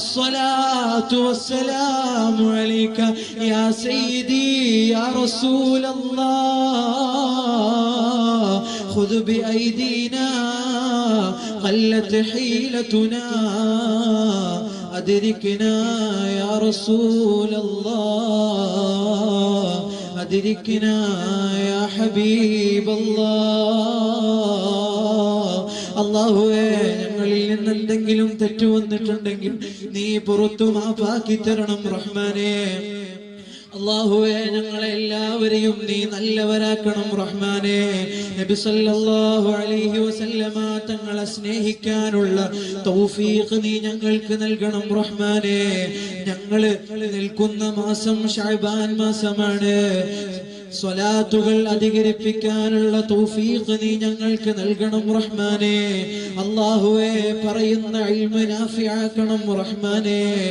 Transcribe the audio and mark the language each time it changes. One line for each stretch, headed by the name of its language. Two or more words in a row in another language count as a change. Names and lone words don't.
Arabic: الصلاة والسلام عليك يا سيدي يا رسول الله خذ بأيدينا قلت حيلتنا أدركنا يا رسول الله أدركنا يا حبيب
Malayalam: الله അല്ലാഹുവേ ഞങ്ങളിൽ നിന്ന് എന്തെങ്കിലും തെറ്റ് വന്നിട്ടുണ്ടെങ്കിൽ നീ പുറത്തു മാപ്പാക്കി തരണം റഹ്മാനേ അല്ലാഹുവേ ഞങ്ങളെ എല്ലാവരെയും നീ നല്ലവരാക്കണം റഹ്മാനേ നബി
Arabic: صلى الله عليه وسلم
Malayalam: തങ്ങളെ സ്നേഹിക്കാനുള്ള തൗഫീഖ് നീ ഞങ്ങൾക്ക് നൽകണം റഹ്മാനേ ഞങ്ങൾ നിൽക്കുന്ന മാസം ശഅബാൻ മാസമാണ് സ്വലാത്തുകൾ അധികരിപ്പിക്കാനുള്ള തൗഫീഖ് നീ ഞങ്ങൾക്ക് നൽകണം റഹ്മാനേ അല്ലാഹുവേ പറയുന്ന ഇൽമ നാഫിയാക്കണം റഹ്മാനേ